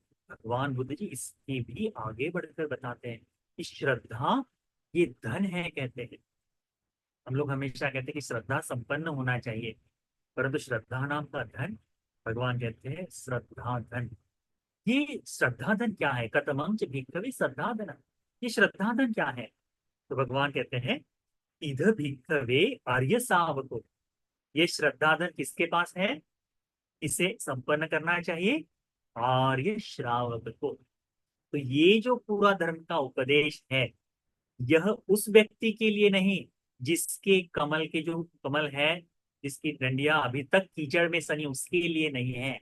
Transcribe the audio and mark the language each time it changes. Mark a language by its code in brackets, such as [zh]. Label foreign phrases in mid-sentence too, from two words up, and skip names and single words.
[hi] भगवान बुद्ध जी इसके भी आगे बढ़कर बताते हैं कि श्रद्धा ये धन है कहते हैं। हम लोग हमेशा कहते हैं कि श्रद्धा संपन्न होना चाहिए, परंतु श्रद्धा नाम का धन, भगवान कहते हैं श्रद्धा धन। ये श्रद्धा धन क्या है? [pi] कतमं च भिक्खवे श्रद्धा धन। [hi] ये श्रद्धा धन क्या है? तो भगवान कहते हैं [pi] इध भिक्खवे आर्य सावको। [hi] ये श्रद्धा धन किसके पास है? इसे संपन्न करना चाहिए आर्य श्रावक को। तो ये जो पूरा धर्म का उपदेश है, यह उस व्यक्ति के लिए नहीं जिसके कमल के जो कमल है, जिसकी डंडियां अभी तक कीचड़ में सनी, उसके लिए नहीं है।